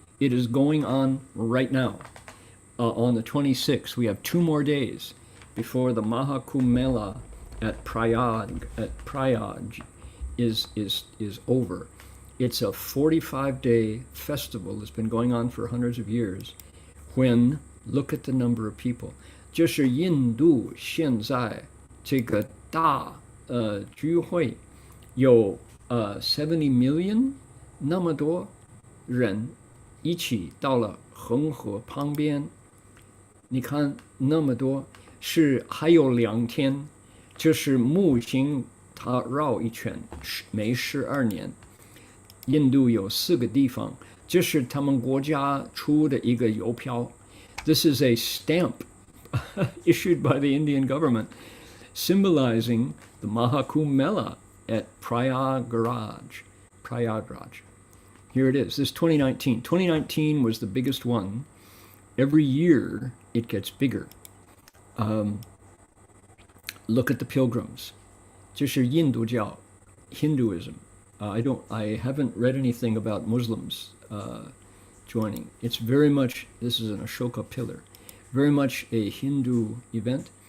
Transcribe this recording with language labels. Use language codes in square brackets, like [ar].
[en] It is going on right now. On the 26th, we have 2 more days before the Mahakumbh Mela at Prayag is over. It's a 45-day festival that's been going on for hundreds of years. When look at the number of people. [zh] 这是印度现在这个大聚会有 [en] 70 million [zh] 那么多人一起到了恒河旁边。你看那么多，是还有2天，就是木星它绕一圈，每12年。印度有4个地方，这是他们国家出的一个邮票。 [en] This is a stamp issued by the Indian government symbolizing the Mahakumbh Mela at Prayagraj. Here it is. This is 2019. 2019 was the biggest one. Every year it gets bigger. Look at the pilgrims. [zh] 这是印度教 Hinduism. [en] I haven't read anything about Muslims joining. It's very much, this is an Ashoka pillar, very much a Hindu event.